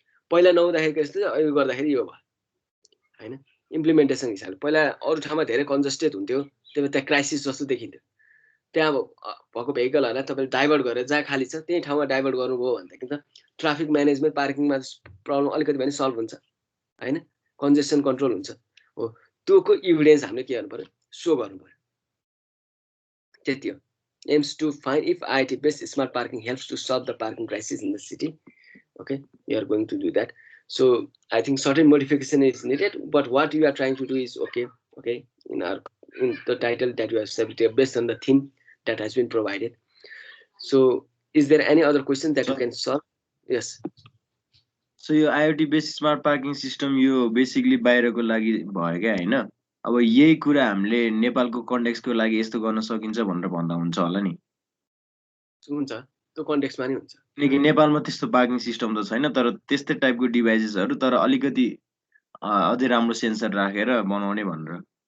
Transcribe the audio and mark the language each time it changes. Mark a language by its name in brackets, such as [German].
[Nepali] पहिला नहुँदाखेरिको यस्तो अहिले गर्दाखेरि यो भयो हैन इम्प्लिमेन्टेसन हिसाबले पहिला अरू ठाउँमा धेरै कन्जस्टेड हुन्थ्यो त्यही त्यहाँ क्राइसिस जस्तो देखिन्थ्यो त्यहाँ भएको भेहिकलहरूलाई तपाईँले डाइभर्ट गरेर जहाँ खाली छ त्यही ठाउँमा डाइभर्ट गर्नुभयो भनेदेखि त ट्राफिक म्यानेजमेन्ट पार्किङमा प्रब्लम अलिकति पनि सल्भ हुन्छ हैन कन्जेसन कन्ट्रोल हुन्छ हो त्योको इभिडेन्स हामीले के गर्नु पर्यो सो गर्नु पर्यो त्यति हो [English] aims to find if IIT based smart parking helps to solve the parking crisis in the city. Okay, we are going to do that. So I think certain modification is needed, but what you are trying to do is okay in the title that you have submitted based on the theme that has been provided. So is there any other question that you can solve? Yes. [Nepali] So यो IoT based smart parking system यो basically बाहिरको लागि भयो क्या हैन अब यही कुरा हामीले नेपालको कन्टेक्स्टको लागि यस्तो गर्न सकिन्छ भनेर भन्दा हुन्छ होला नि हुन्छ त्यो कन्टेक्स्टमा नि हुन्छ किनकि नेपालमा त्यस्तो पार्किङ सिस्टम त छैन तर त्यस्तै टाइपको डिभाइसेसहरु तर अलिकति अझै राम्रो सेन्सर राखेर बनाउने भनेर